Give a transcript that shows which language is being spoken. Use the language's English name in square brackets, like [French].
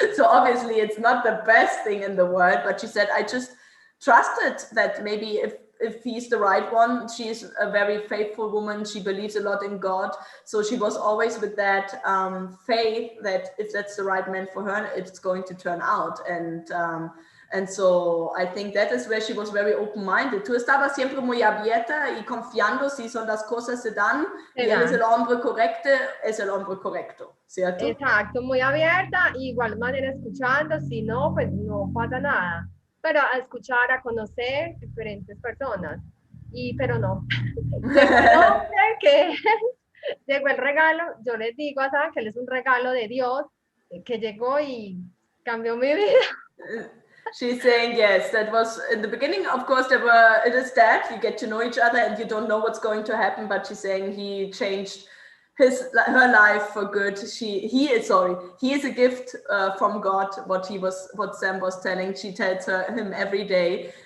[English] So obviously, it's not the best thing in the world. But she said, I just trusted that maybe if he's the right one. She's a very faithful woman. She believes a lot in God. So she was always with that faith that if that's the right man for her, it's going to turn out. And And so I think that is where she was very open-minded. [Spanish] Tú estabas siempre muy abierta y confiando si son las cosas se dan y él es el hombre correcto, ¿cierto? Exacto, muy abierta, igual manera escuchando, si no, pues no pasa nada. Pero a escuchar, a conocer diferentes personas. Pero no. Llegó el hombre que llegó el regalo. Yo les digo a Sam que él es un regalo de Dios que llegó y cambió mi vida. [English] She's saying yes, that was in the beginning, of course, it is that you get to know each other and you don't know what's going to happen, but she's saying he changed her life for good. He is a gift from God. What Sam was telling, she tells him every day.